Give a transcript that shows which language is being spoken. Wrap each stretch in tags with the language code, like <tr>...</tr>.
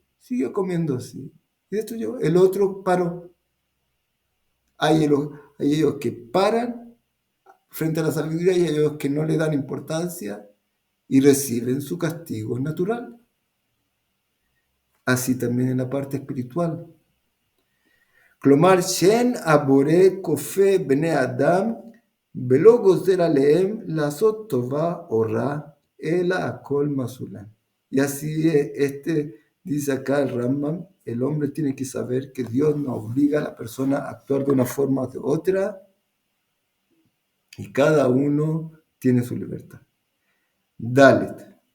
<es>Sigue comiendo así. Y destruyó. El otro paró. Hay ellos que paran frente a la sabiduría y hay ellos que no le dan importancia y reciben su castigo natural. Así también en la parte espiritual.</es> <he>כלומר, שאין הבורא כופה בני אדם ולא גוזר עליהם לעשות טובה או רע, אלא הכל מסולם.</he> <es>Y así dice acá el Rambam, el hombre tiene que saber que Dios no obliga a la persona a actuar de una forma o de otra, y cada uno tiene su libertad. Dalet.</es>